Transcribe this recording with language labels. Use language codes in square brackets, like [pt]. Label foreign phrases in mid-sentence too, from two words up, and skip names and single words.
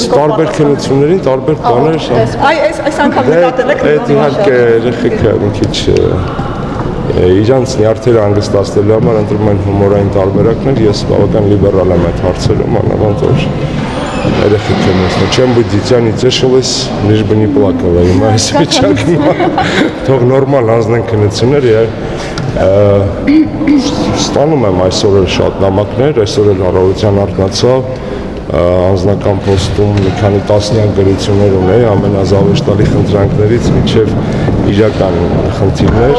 [hy] տարբեր քննություններին տարբեր բաներ այս անգամ նկատել եք այդ իհարկե երեխեքը մի քիչ իրանց նյարդերը հանգստացնելու համար ընտրում են հումորային տարբերակներ, ես բավական լիբերալ եմ այդ հարցերում, անավանդ որ երեխեք եմ ասում, [ru] чем быть дитя не тешилось, лишь бы не плакало, [hy] հիմա այս վիճակում թող նորմալ անձնեն քննություններ ստանում եմ այսօր էլ շատ նամակներ, այսօր էլ առավոտյան արթնացավ անձնական պոստում մի քանի տասնյակ գրություններ ունեի ամենազավեշտալի խնդրանքներից մինչև իրական խնդիրներ։